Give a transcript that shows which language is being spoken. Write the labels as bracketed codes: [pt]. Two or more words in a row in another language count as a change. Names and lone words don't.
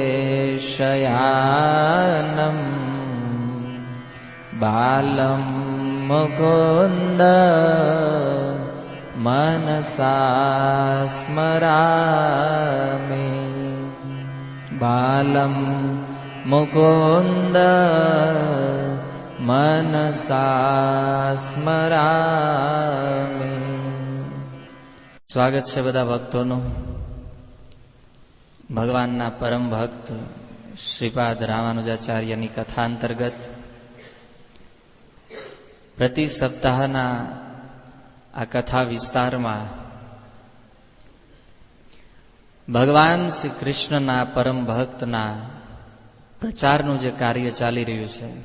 [sa] शयानम् बालं मुकुन्द मनसा स्मरामि बालं मुकुन्द मनसा स्मरामि। [gu] સ્વાગત છે બધા ભક્તોનું. ભગવાનના પરમ ભક્ત શ્રીપાદ રામાનુજાચાર્યની કથા અંતર્ગત પ્રતિ સપ્તાહના આ કથા વિસ્તારમાં ભગવાન શ્રી કૃષ્ણના પરમ ભક્તના પ્રચારનું જે કાર્ય ચાલી રહ્યું છે